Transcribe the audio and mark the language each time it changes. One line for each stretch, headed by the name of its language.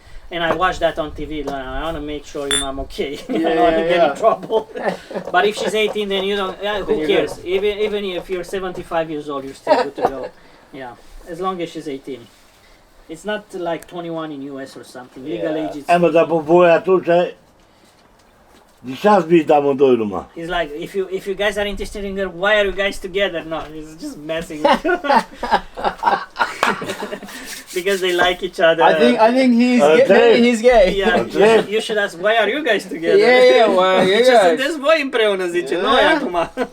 English: And I watched that on TV. Like, I want to make sure I'm okay. I don't want to get in trouble. But if she's 18, then you don't. Yeah, who you're cares? Even if you're 75 years old, you're still good to go. Yeah, as long as she's 18. It's not like 21 in US or something. Legal age is.
Romanian: Mă, dar pe voi atunci, de ce ați venit amândoi numai?
English: He's like, if you guys are interested in girl, why are you guys together? No, he's just messing with you. Because they like each other. I think he's Okay. maybe he's gay. Yeah, you should ask, why are you guys together? Yeah, well, you
Romanian: Ce
English: guys.
Romanian: sunteți voi împreună, zice, noi acum.